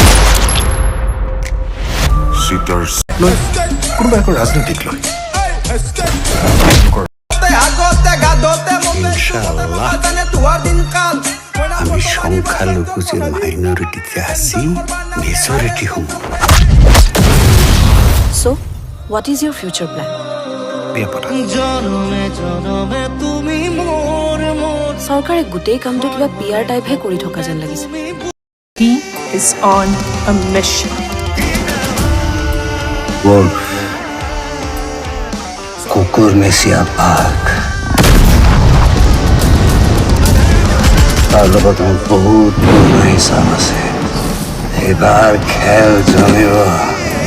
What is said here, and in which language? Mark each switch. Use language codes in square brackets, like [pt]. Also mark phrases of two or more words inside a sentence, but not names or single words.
[as] চিটাৰ্ছ লৈ কোনোবা এখন ৰাজনীতিক লৈ আমি সংখ্যালঘু যে মাইনরিটিতে আছি মেজরিটি হম। [en] So, what is your future plan? [as] বিয়া পতা। চৰকাৰে গোটেই কামটো কিবা পিয়াৰ টাইপহে কৰি থকা যেন লাগিছে। [en] He is on a mission. Wolf, [as] কুকুর মেসিয়া বাঘ, তাৰ লগত মোৰ বহুত পুৰণা হিচাপ আছে। এইবাৰ খেল জমিব।